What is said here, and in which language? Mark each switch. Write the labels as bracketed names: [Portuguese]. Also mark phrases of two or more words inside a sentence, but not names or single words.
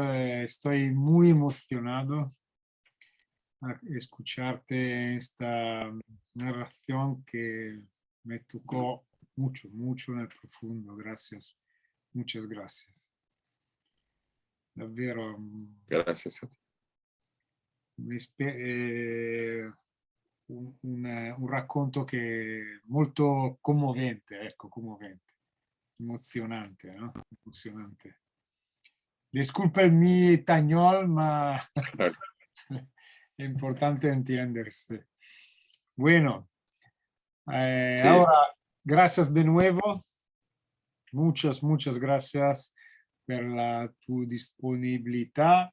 [Spanish] Estoy muy emocionado a escucharte esta narración que me tocó mucho, mucho en el profundo. Gracias. Muchas gracias. Davvero Gracias a ti. [Italian] un racconto che molto commovente, ecco, commovente, emozionante, no? Emozionante. [Spanish] Disculpa el mi español, ma es importante entenderse. Bueno, Sí, ahora, gracias de nuevo. Muchas, muchas gracias por tu disponibilidad.